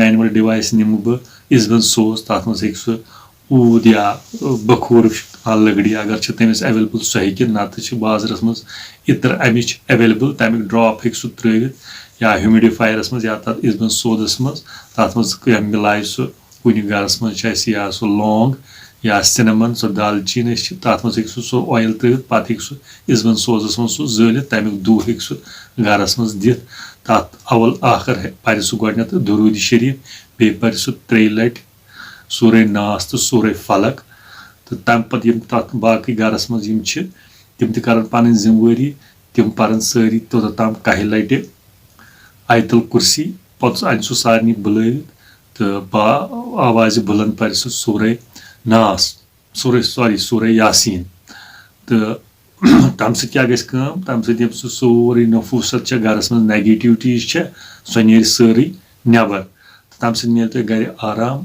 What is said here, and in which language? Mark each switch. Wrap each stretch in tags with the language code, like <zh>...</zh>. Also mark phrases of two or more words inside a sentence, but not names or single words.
<ks>مینوَل ڈِوایس نِمہٕ بہٕ اِزبنٛد سوز تتھ منٛز ہیٚکہِ سُہ اوٗد یا بخوٗر لٔگڑی اگر چھِ تٔمِس ایویلیبٕل سُہ ہیٚکہِ نتہٕ چھِ بازرس منٛز عطر امِچ ایویلیبٕل تمیُک ڈراپ ہیٚکہِ سُہ ترٲوِتھ یا ہیوٗمِڈِفایرس منٛز یا تتھ اِزبنٛد سوزس منٛز تتھ منٛز مِلایہِ سُہ کُنہِ گرس منٛز چھِ اَسہِ یا سُہ لونگ یا سِنَمن سُہ دالچیٖن چھِ تتھ منٛز ہیٚکہِ سُہ اویل ترٲوِتھ پتہٕ ہیٚکہِ سُہ اِزبنٛد سوزس منٛز سُہ زٲلِتھ تمیُک دُہ ہیٚکہِ سُہ گرس منٛز دِتھ. تتھ اول آخر پرِ سُہ گۄڈنٮ۪تھ درود شریٖف بیٚیہِ پرِ سُہ 3 لٹہِ سورے ناس تہٕ سورے فلق تہٕ تمہِ پتہٕ یِم تتھ باقٕے گرس منٛز یِم چھِ تِم تہِ کرن پنٕنۍ ذمہٕ وٲری تِم پرن سٲری توٚتام 1 لٹہِ آیتل کُرسی پوٚتُس انہِ سُہ سارنٕے بُلٲوِتھ تہٕ آوازِ بُلند پرِ سُہ سورے ناس سورے یاسیٖن تہٕ تمہِ سۭتۍ کیٛاہ گژھِ کٲم تمہِ سۭتۍ ییٚمہِ سُہ سورُے نفوٗست چھےٚ گرس منٛز نیگیٹِوٹیٖز چھےٚ سۄ نیرِ سٲرٕے نٮ۪بر تہٕ تمہِ سۭتۍ میلہِ تۄہہِ گرِ آرام.</ks>